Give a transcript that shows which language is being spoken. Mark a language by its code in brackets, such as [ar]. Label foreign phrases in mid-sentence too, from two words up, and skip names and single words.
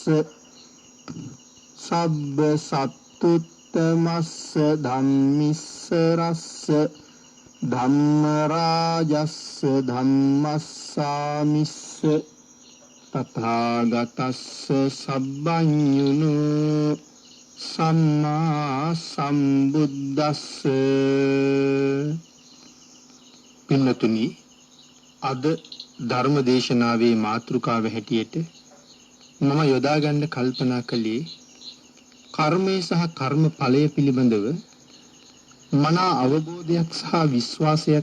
[pi] සබ්බ සත්තුත්තමස්ස ධම්මිස්ස රස්ස ධම්ම රාජස්ස ධම්මස්සාමිස්ස තථාගතස්ස සබ්බඤුනෝ සම්මා සම්බුද්දස්ස. [si] පින්නතුනි, අද ධර්ම දේශනාවේ මාතෘකාව හැටියට මම යොදා ගන්න කල්පනා කළේ කර්මය සහ කර්මඵලය පිළිබඳව මනා අවබෝධයක් සහ විශ්වාසයක්